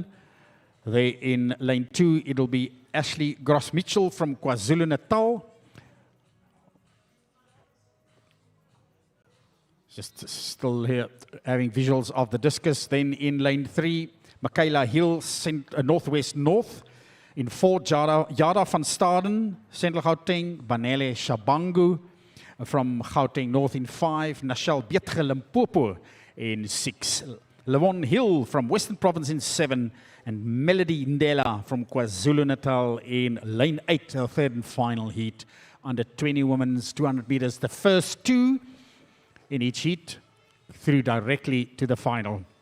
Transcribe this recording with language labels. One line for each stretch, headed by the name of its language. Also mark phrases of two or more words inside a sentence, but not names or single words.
English: There in lane 2, it'll be Ashley Gross-Mitchell from KwaZulu-Natal. Just still here having visuals of the discus. Then in lane 3, Michaela Hill, Northwest North. In 4, Yada van Staden, Central Gauteng. Banele Shabangu from Gauteng North in 5. Nashel Beetge, Limpopo in 6. Levon Hill from Western Province in 7. And Melody Ndela from KwaZulu-Natal in lane 8, our third and final heat, under 20 women's 200 meters. The first 2 in each heat through directly to the final.